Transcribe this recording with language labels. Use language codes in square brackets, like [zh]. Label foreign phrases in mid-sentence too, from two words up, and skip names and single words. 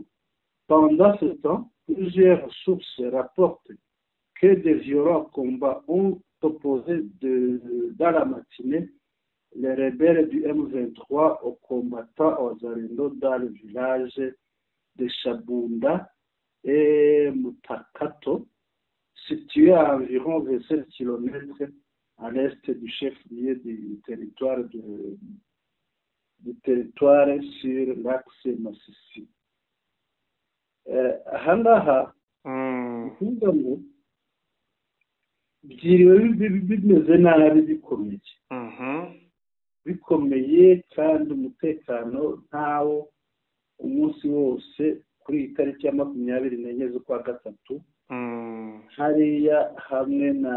[fr] Pendant ce temps, plusieurs sources rapportent que des violents combats ont opposé dans la matinée les rebelles du M23 aux combattants Wazalendo dans le village de Shabunda et Mutakato, situé à environ 27 km à l'est du chef-lieu du territoire sur l'axe Masisi. [rw] Ahangaha kuvuga ngo byiriwe bimeze nabi bikomeye kandi umutekano ntawo umunsi wose kuri itariki ya 24 z'ukwa gatatu hariya hamwe